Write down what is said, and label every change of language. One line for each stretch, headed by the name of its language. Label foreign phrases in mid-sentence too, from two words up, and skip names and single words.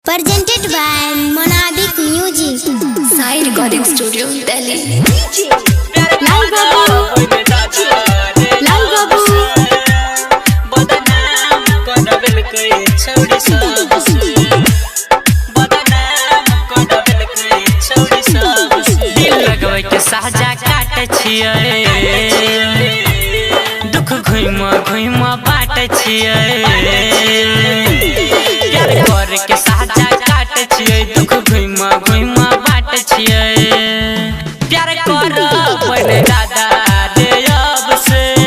English: presented by Monabic Music, Sai Recording Studio, Delhi. Lal Babu, Lal Babu,
Maithili: दिल लगवे के साजा काटे छिए, दुख घुम घुम बाटे छिए, प्यार कर के साजा काटे छिए, दुख घुम घुम बाटे छिए, प्यार कर पहले दादा रे अब से